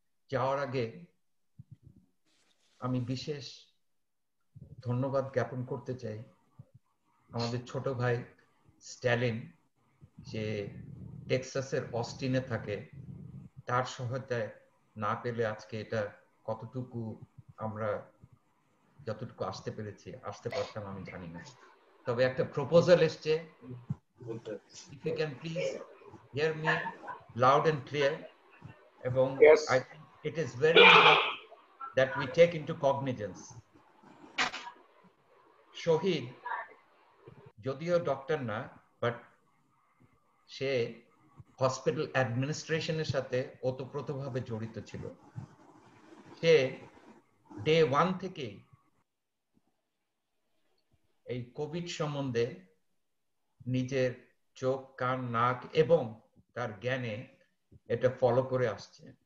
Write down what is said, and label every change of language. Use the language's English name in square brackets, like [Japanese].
[Bangla] যাওয়ার আগে আমি বিশেষ ধন্যবাদ জ্ঞাপন করতে চাই আমাদের ছোট ভাই স্ট্যালিন, যে টেক্সাসের অস্টিনে থাকে, তার সহায়তায় না পেলে আজকে এটা কতটুকু আমরা যতটুকু আসতে পেরেছি, আসতে পারতাম আমি জানি না। তবে একটা প্রপোজাল এসছে, [English] if you can please hear me loud and clear, [Bangla] এবং [English] I think it is very important that we take into cognizance. [Bangla] শহীদ যদিও ডক্টর না, বাট সে হসপিটাল অ্যাডমিনিস্ট্রেশনের সাথে ওতপ্রোতভাবে জড়িত ছিল। সে ডে 1 থেকেই এই কোভিড সম্বন্ধে নিজের চোখ, কান, নাক এবং তার জ্ঞানে এটা ফলো করে আসছে।